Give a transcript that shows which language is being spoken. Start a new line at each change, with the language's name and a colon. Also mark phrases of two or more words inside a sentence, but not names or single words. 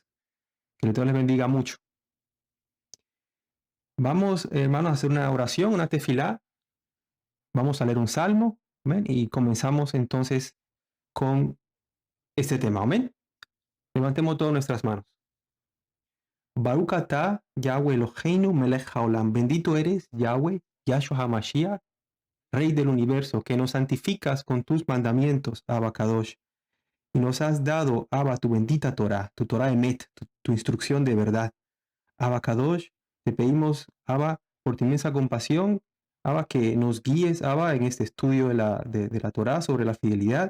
Spanish: Que Dios les bendiga mucho. Vamos, hermanos, a hacer una oración, una tefilá. Vamos a leer un salmo, amén, y comenzamos entonces con este tema, amén. Levantemos todas nuestras manos.
Hebrew: ברוך אתה יהוה אלוהינו מלך העולם.
Spanish: Bendito eres, Yahweh, Yahshua HaMashiach, Rey del universo, que nos santificas con tus mandamientos, Abacadosh, y nos has dado, Abba, tu bendita Torah, tu
Hebrew: תורה אמת,
Spanish: tu instrucción de verdad. Abacadosh, te pedimos, Abba, por tu inmensa compasión, Abba, que nos guíes, Abba, en este estudio de la Torah sobre la fidelidad.